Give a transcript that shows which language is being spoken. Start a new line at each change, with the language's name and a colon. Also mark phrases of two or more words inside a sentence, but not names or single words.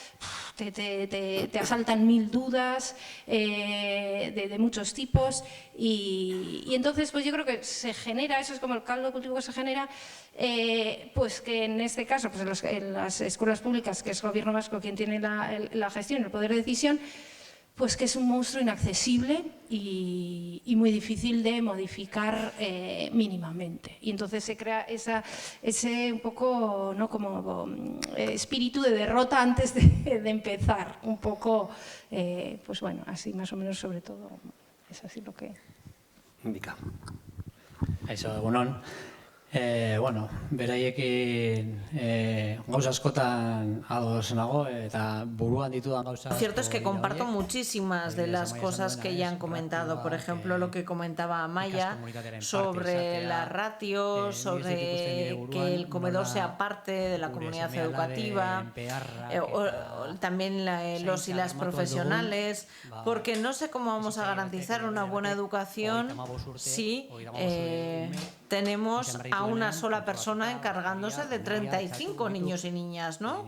Spanish: te asaltan 1000 dudas de muchos tipos y entonces pues yo creo que se genera, eso es como el caldo de cultivo que se genera, pues que en este caso pues en las escuelas públicas, que es el gobierno vasco quien tiene la gestión, el poder de decisión, pues que es un monstruo inaccesible y muy difícil de modificar mínimamente. Y entonces se crea ese un poco, ¿no? Como espíritu de derrota antes de empezar. Un poco, pues bueno, así más o menos sobre todo, es así lo que... Indica. Eso,
Basque: egunon. Bueno, beraiekin gauza askotan ados nago eta buruan ditudan gauza.
Spanish: Lo cierto es que comparto muchísimas de las cosas que ya han comentado. Por ejemplo, lo que comentaba Amaia sobre la ratio, sobre que el comedor sea parte de la comunidad educativa, también los y las profesionales, porque no sé cómo vamos a garantizar una buena educación si tenemos a una sola persona encargándose de 35 niños y niñas, ¿no?